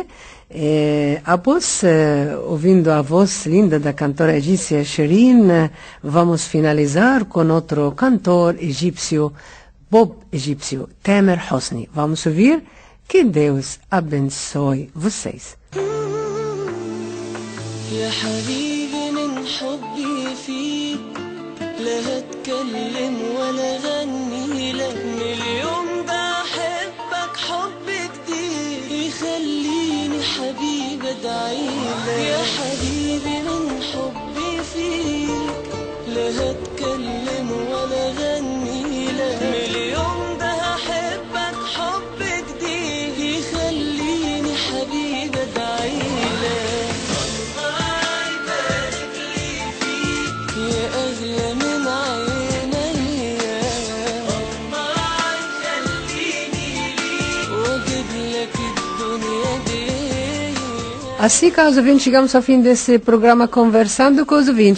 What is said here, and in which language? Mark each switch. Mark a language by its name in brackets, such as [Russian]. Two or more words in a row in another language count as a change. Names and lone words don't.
[Portuguese] Após ouvindo a voz linda da cantora egípcia Shirin, vamos finalizar com outro cantor egípcio, Bob egípcio, Tamer Hosni. Vamos ouvir? Que Deus abençoe vocês. [Arabic] يا حبيبي من حبي فيك لا هتكلم ولا غني لك من اليوم ده احبك حب جديد يخليني حبيبي ادعيلك يا حبيبي من حبي فيك لا هتكلم ولا غني لك من اليوم ده احبك حب جديد يخليني حبيبي ادعيلك [Portuguese] Assim, caros ouvintes, chegamos ao fim desse programa Conversando com os Ouvintes.